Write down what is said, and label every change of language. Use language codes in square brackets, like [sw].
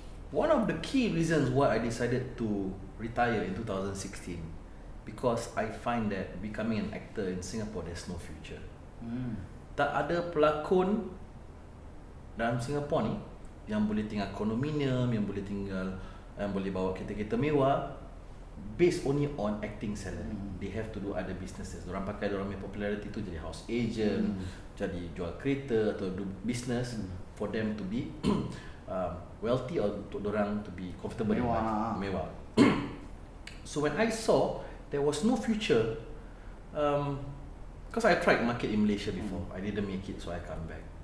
[en] One of the key reasons why I decided to retire in 2016, because I find that becoming an actor in Singapore, there's no future. [ms] Tak ada pelakon dalam Singapore ni yang boleh tinggal kondominium, yang boleh bawa kereta-kereta mewah, [en] based only on acting salary. They have to do other businesses. [ms] Diorang pakai diorang punya [en] popularity tu jadi house agent, [ms] jadi jual kereta atau [en] do business for them to be wealthy, or [ms] untuk diorang [en] to be comfortable in life, mewah. So when I saw there was no future, because I tried market in Malaysia before, I didn't make it, so I come back.